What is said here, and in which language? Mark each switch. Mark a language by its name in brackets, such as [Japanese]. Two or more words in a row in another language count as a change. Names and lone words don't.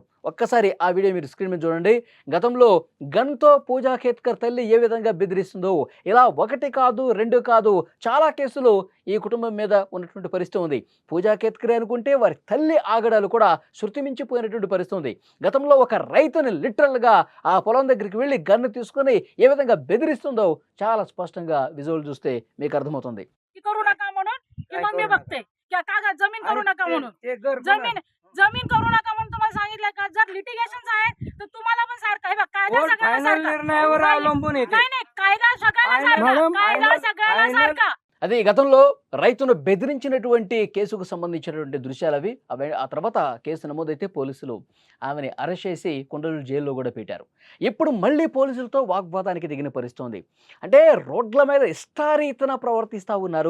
[Telugu] ఒక్కసారి ఆ వీడియో మీరు స్క్రీన్ మీద చూడండి. గతంలో గన్తో పూజా ఖేత్కర్ తల్లి ఏ విధంగా బెదిరిస్తుందో, ఇలా ఒకటి కాదు రెండు కాదు చాలా కేసులు ఈ కుటుంబం మీద ఉన్నటువంటి పరిస్థితి ఉంది. పూజా ఖేత్కర్ అనుకుంటే వారి తల్లి ఆగడాలు కూడా శృతి మించిపోయినటువంటి పరిస్థితి ఉంది. గతంలో ఒక రైతుని లిటరల్గా ఆ పొలం దగ్గరికి వెళ్ళి గన్ను తీసుకొని ఏ విధంగా బెదిరిస్తుందో చాలా స్పష్టంగా విజువల్ చూస్తే మీకు అర్థమవుతుంది. [Marathi] करू नका म्हणून की मग मी बघते की कागद जमीन करू नका म्हणून जमीन करू नका म्हणून तुम्हाला सांगितलं का. जर लिटिगेशन्स आहे तर तुम्हाला पण सारखं हे बघ, कायदा सगळ्यांना निर्णयावर अवलंबून येते. नाही कायदा सगळ्यांना सारखा, कायदा सगळ्यांना सारखा. [Telugu] అదే గతంలో రైతును బెదిరించినటువంటి కేసుకు సంబంధించినటువంటి దృశ్యాలు అవి. ఆ తర్వాత కేసు నమోదైతే పోలీసులు ఆమెని అరెస్ట్ చేసి కొండలు జైల్లో కూడా పెట్టారు. ఇప్పుడు మళ్ళీ పోలీసులతో వాగ్వాదానికి దిగిన పరిస్థితి ఉంది. అంటే రోడ్ల మీద ఇష్టారీతన ప్రవర్తిస్తూ ఉన్నారు.